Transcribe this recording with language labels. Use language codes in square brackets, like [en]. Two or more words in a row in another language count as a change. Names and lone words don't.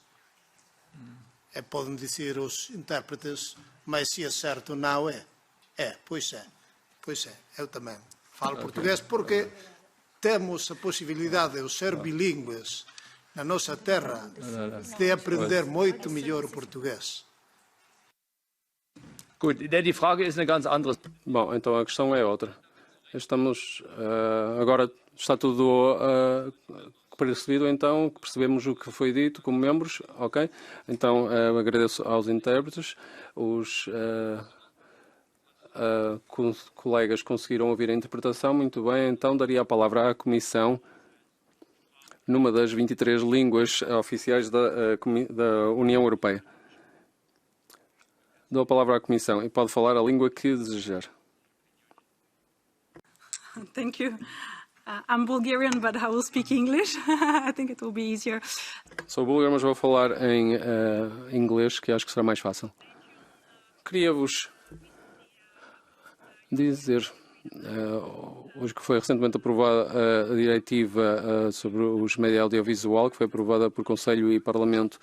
[pt] E podem dizer os intérpretes, mas se é certo, não é. Pois é. Pois é, eu também falo português porque temos a possibilidade de ser bilíngues na nossa terra, de aprender muito melhor o português. [de] gut, die Frage ist eine ganz andere. [pt] Bom, então a questão é outra. Agora está tudo percebido, então, percebemos o que foi dito como membros, ok? Então agradeço aos intérpretes, os colegas conseguiram ouvir a interpretação, muito bem, então daria a palavra à Comissão numa das 23 línguas oficiais da União Europeia. Dou a palavra à Comissão e pode falar a língua que desejar. [en] Thank you. I'm Bulgarian, but I will speak English. I think it will be easier. [pt] Sou búlgaro, mas vou falar em inglês, que acho que será mais fácil. Queria-vos dizer Hoje que foi recentemente aprovada a diretiva sobre os média audiovisual, que foi aprovada por Conselho e Parlamento